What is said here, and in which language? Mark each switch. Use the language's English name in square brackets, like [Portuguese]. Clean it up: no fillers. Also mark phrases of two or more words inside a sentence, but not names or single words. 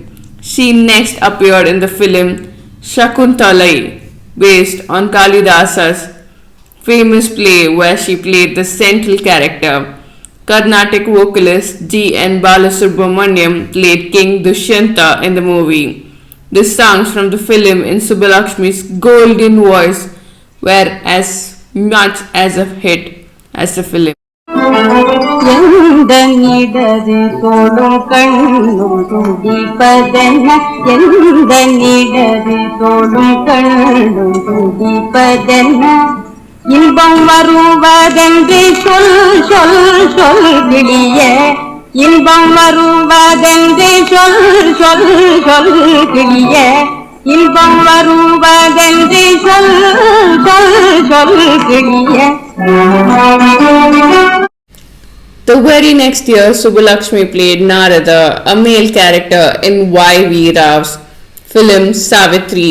[English] She next appeared in the film Shakuntalai, based on Kalidasa's famous play where she played the central character. Carnatic vocalist G. N. Balasubramaniam played King Dushyanta in the movie. The songs from the film in Subbulakshmi's golden voice were as much as a hit as the film. [Tamil] எந்தனிடதே தோளு கண்ணு துடிப்பதன எந்தனிடதே தோளு கண்ணு துடிப்பதன இன்பம் வருவதென்று சொல் சொல் சொல் கிளிய இன்பம் வருவதென்று சொல் சொல் சொல் கிளிய இன்பம் வருவதென்று சொல் சொல் சொல் கிளிய. [English] The very next year, Subbulakshmi played Narada, a male character in Y.V. Rao's film Savitri.